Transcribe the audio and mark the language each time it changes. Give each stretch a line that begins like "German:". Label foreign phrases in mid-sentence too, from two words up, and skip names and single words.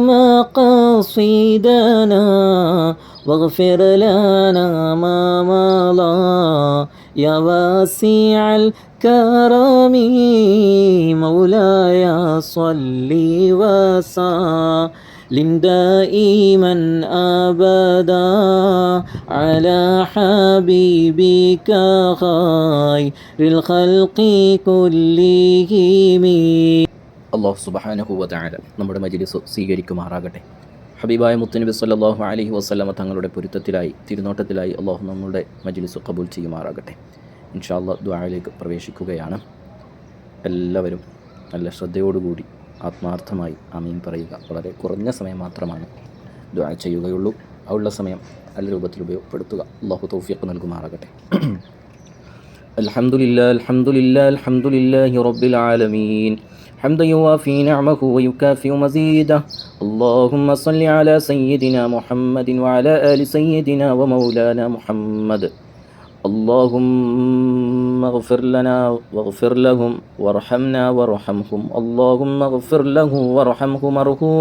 Arabic: مقاصدنا واغفر لنا ما مضى يا واسع الكرم مولاي صل وسلم دائما أبدا على حبيبك خير الخلق
Malayalam: كلهم
Arabic: الله سبحانه وتعالى
Malayalam: നമ്മുടെ മജ്ലിസ് സ്വീകരിക്കുമാറാകട്ടെ. ഹബീബായ മുത്തുനബി
Arabic: صلى الله عليه وسلم
Malayalam: തങ്ങളുടെ പൊരുത്തത്തിലായി തിരുനോട്ടത്തിലായി അള്ളാഹു നമ്മുടെ മജ്ലിസ് ഖബൂൽ ചെയ്യുമാറാകട്ടെ.
Arabic: إن شاء الله
Malayalam: ദുആയിലേക്ക് പ്രവേശിക്കുകയാണ്. എല്ലാവരും നല്ല ശ്രദ്ധയോടുകൂടി ആത്മാർത്ഥമായി ആമീൻ പറയുക. വളരെ കുറഞ്ഞ സമയം മാത്രമാണ് ദുആ ചെയ്യുകയുള്ളൂ. ഉള്ള സമയം നല്ല രൂപത്തിൽ ഉപയോഗപ്പെടുത്തുക. അള്ളാഹു തൗഫീഖ് നൽകുമാറാകട്ടെ.
Arabic: الحمد لله رب العالمين حمدا يوافي نعمه ويكافئ مزيده اللهم صل على سيدنا محمد وعلى آل سيدنا ومولانا محمد اللهم اغفر لنا واغفر لهم وارحمنا وارحمهم اللهم اغفر له وارحمه مرحوم